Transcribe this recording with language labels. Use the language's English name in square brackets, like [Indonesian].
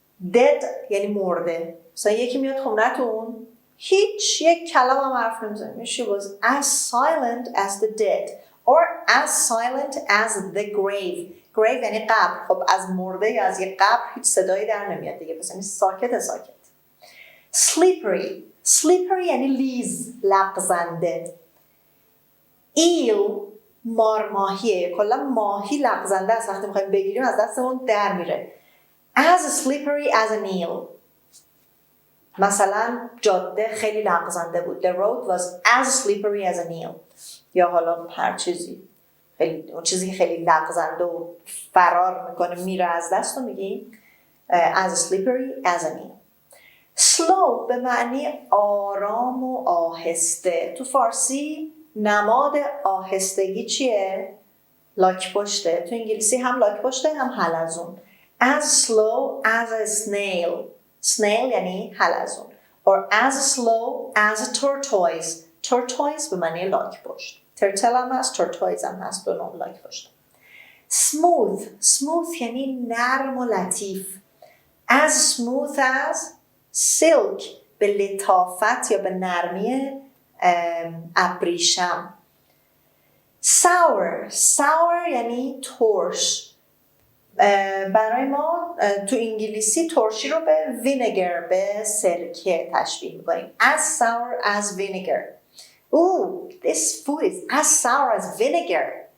[Persian] Dead یعنی مرده. مثلا یکی میاد خونتون هیچ یک کلام هم حرف نمیزنه. [English] She was as silent as the dead or as silent as the grave. [Persian] grave یعنی قبر. خب از مرده یا از یک قبر هیچ صدایی در نمیاد دیگه، پس یعنی ساکت. Slippery یعنی لیز، لغزنده. Eel مارماهیه. کلا ماهی لغزنده است، وقتی میخوایم بگیریم از دستمون در میره. [English] As slippery as an eel. [Persian] مثلا جاده خیلی لغزنده بود. [English] The road was as slippery as an eel. [Persian] یا حالا هر چیزی، خیلی اون چیزی که خیلی لغزنده و فرار میکنه میره از دست رو میگیم [English] as slippery as an eel. [Persian] Slow به معنی آرام و آهسته. تو فارسی نماد آهستگی چیه؟ لاک پشته. تو انگلیسی هم لاک پشته هم حلزون. [English] As slow as a snail. [Persian] snail یعنی حلزون. [English] Or as slow as a tortoise. [Persian] tortoise به معنی لاک پشت. turtle هم هست، tortoise هم هست، دو نوع لاک پشت. smooth یعنی نرم و لطیف. [English] As smooth as silk [Persian] به لطافت یا به نرمی ابریشم. sour یعنی ترش. برای ما تو انگلیسی ترشی رو به وینگر، به سرکه تشبیه می‌کنیم. [English] As sour as vinegar. Ooh, this food is as sour as vinegar.